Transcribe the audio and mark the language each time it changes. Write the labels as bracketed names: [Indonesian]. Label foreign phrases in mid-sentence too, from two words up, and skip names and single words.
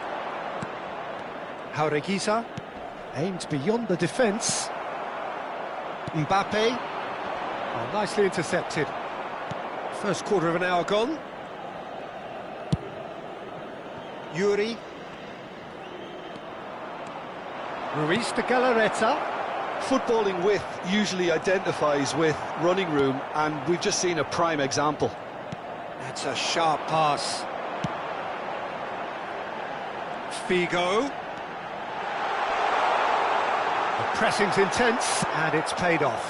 [English] Jaureguiza aimed beyond the defence. Mbappe. Oh, nicely intercepted. First quarter of an hour gone. Yuri. Ruiz de Galarreta. Footballing width usually identifies with running room, and we've just seen a prime example. That's a sharp pass. Figo. The pressing's intense, and it's paid off.